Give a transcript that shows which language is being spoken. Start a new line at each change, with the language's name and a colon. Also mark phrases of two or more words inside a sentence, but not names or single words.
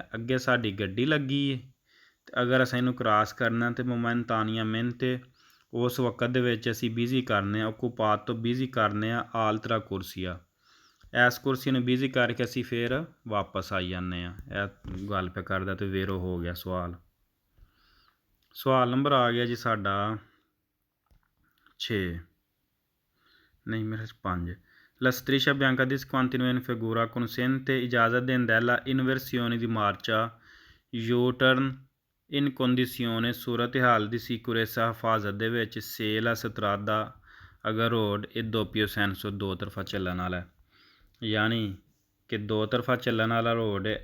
Punjabi: ਅੱਗੇ ਸਾਡੀ ਗੱਡੀ ਲੱਗੀ ਹੈ ਅਤੇ ਅਗਰ ਅਸੀਂ ਇਹਨੂੰ ਕ੍ਰਾਸ ਕਰਨਾ ਤਾਂ momentaneamente ਉਸ ਵਕਤ ਦੇ ਵਿੱਚ ਅਸੀਂ ਬਿਜ਼ੀ ਕਰਨੇ ਆ, ਓਕੂਪਾਤ ਤੋਂ ਬਿਜ਼ੀ ਕਰਨੇ ਆ
Italian: altra corsia.
Punjabi: ਇਸ ਕੁਰਸੀ ਨੂੰ ਬਿਜ਼ੀ ਕਰਕੇ ਅਸੀਂ ਫਿਰ ਵਾਪਸ ਆਈ ਜਾਂਦੇ ਹਾਂ। ਇਹ ਗੱਲ ਪੇ ਕਰਦਾ ਅਤੇ ਵੇਰੋ ਹੋ ਗਿਆ ਸਵਾਲ। ਸਵਾਲ ਨੰਬਰ ਆ ਗਿਆ ਜੀ ਸਾਡਾ 6, ਨਹੀਂ ਮੇਰੇ 5।
Italian: La striscia bianca discontinua in figura consente
Punjabi: ਇਜਾਜ਼ਤ ਦਿੰਦਾ
Italian: la inversione di marcia
Punjabi: ਯੂ-ਟਰਨ
Italian: in condizione
Punjabi: ਸੂਰਤ ਹਾਲ
Italian: di sicurezza
Punjabi: ਹਿਫਾਜ਼ਤ ਦੇ ਵਿੱਚ
Italian: se la strada
Punjabi: ਅਗਰ ਰੋਡ ਇਹ
Italian: doppio senso
Punjabi: ਦੋ ਤਰਫਾ ਚੱਲਣ ਵਾਲਾ, ਯਾਨੀ ਕਿ ਦੋ ਤਰਫਾ ਚੱਲਣ ਵਾਲਾ ਰੋਡ ਹੈ।